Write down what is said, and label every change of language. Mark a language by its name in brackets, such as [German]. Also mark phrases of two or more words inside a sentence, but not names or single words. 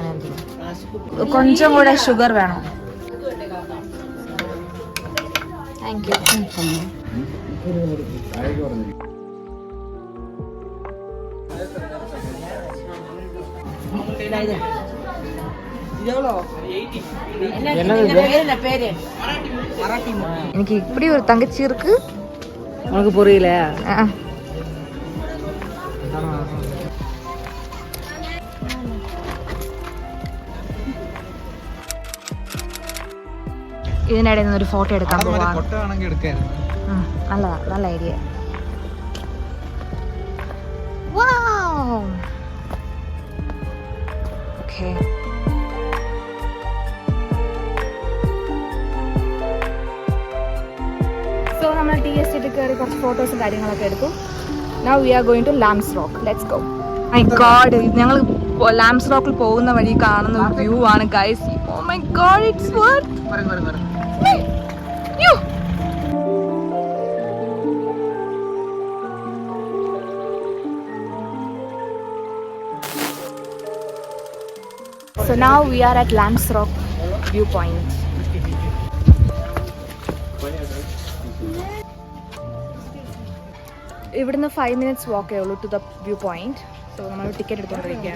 [Malayalam] കൊഞ്ചം കൂടെ ഷുഗർ വേണം. [English] thank you. [Tamil] എനിക്ക് இப்படி ஒரு தங்கச்சி இருக்கு. உனக்கு புரியல? [Malayalam] ഇതിനിടയിൽ നിന്ന് ഒരു ഫോട്ടോ എടുക്കാൻ പോവാ. നല്ലതാ, നല്ല ഐഡിയ. [English] okay, so [Malayalam] നമ്മൾ TST കയറി കുറച്ച് ഫോട്ടോസും കാര്യങ്ങളൊക്കെ എടുക്കും. [English] Now we are going to Lamb's Rock. Let's go. My God, [Malayalam] ഞങ്ങൾ ലാംസ് റോക്കിൽ പോകുന്ന വഴി കാണുന്ന ഒരു വ്യൂ ആണ് ഗൈസ്. [English] Oh my God, it's worth. So now we are at Lamb's Rock viewpoint. ഇവിടുന്ന് 5 minutes walk ഉള്ളൂ to the view point. [Malayalam] സോ നമ്മൾ ടിക്കറ്റ് എടുത്തുകൊണ്ടിരിക്കുകയാണ്.